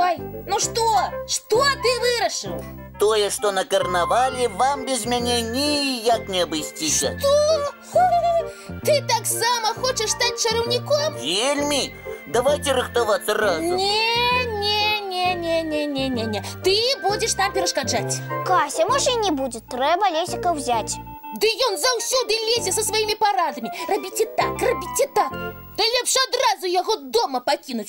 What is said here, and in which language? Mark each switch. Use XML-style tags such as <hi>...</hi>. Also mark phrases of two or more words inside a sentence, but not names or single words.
<ru>Ой, ну что? Что ты вырашил?</ru> <be>Тое, что на карнавале вам без мяне ніяк не абысціся.</be> <ru>Что?</ru> <be>Ты таксама</be> <ru>хочешь стать</ru> <be>чараўніком? Вельмі? Давайте рыхтавацца разом. Не. Ты будешь нам перашкаджаць. Кася, може і не будзе. Трэба Лесіка ўзяць. Ды ён заўсёды лезе со сваімі парадамі. Рабіце так. Да лепш адразу яго дома пакінуць.</be>